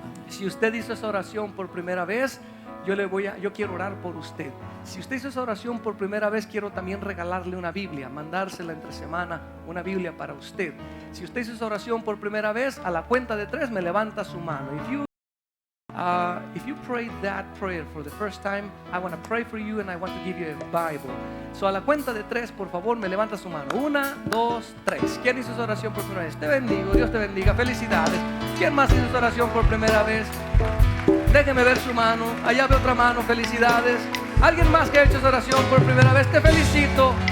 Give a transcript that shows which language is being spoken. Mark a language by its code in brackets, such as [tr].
[es] Si usted hizo esa oración por primera vez, yo quiero orar por usted. Si usted hizo esa oración por primera vez, quiero también regalarle una Biblia, mandársela entre semana, una Biblia para usted. Si usted hizo esa oración por primera vez, a la cuenta de 3 me levanta su mano. [en] If you prayed that prayer for the first time, I want to pray for you and I want to give you a Bible. [es] So a la cuenta de 3, por favor, me levanta su mano. 1, 2, 3. ¿Quién hizo esa oración por primera vez? Te bendigo, Dios te bendiga, felicidades. ¿Quién más hizo esa oración por primera vez? Déjeme ver su mano. Allá veo otra mano, felicidades. ¿Alguien más que ha hecho esa oración por primera vez? Te felicito.